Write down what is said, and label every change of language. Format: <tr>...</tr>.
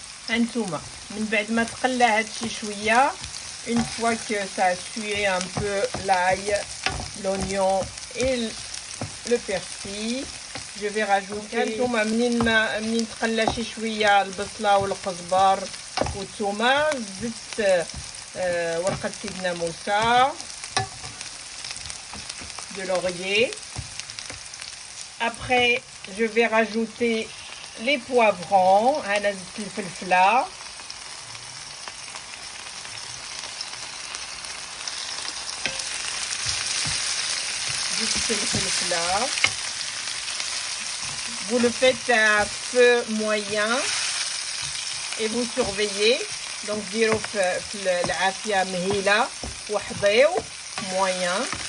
<ar>هانتوما من بعد ما تقلى هادشي شويه،</ar> <fr>une fois que ça a sué un peu l'ail, l'oignon et le persil, je vais rajouter</fr> <ar>هانتوما منين تقلى شي شويه البصله والقزبر والثومه، زدت ورقه سيدنا موسى، de laurier.</ar> <fr>Après, je vais rajouter les poivrons,</fr> <ar>انا زدت الفلفله، الفلفله.</ar> <fr>Vous le faites à feu moyen et vous surveillez.</fr> <ar>Donc ديروا في العافيه مهيله وحضيو moyen.</ar>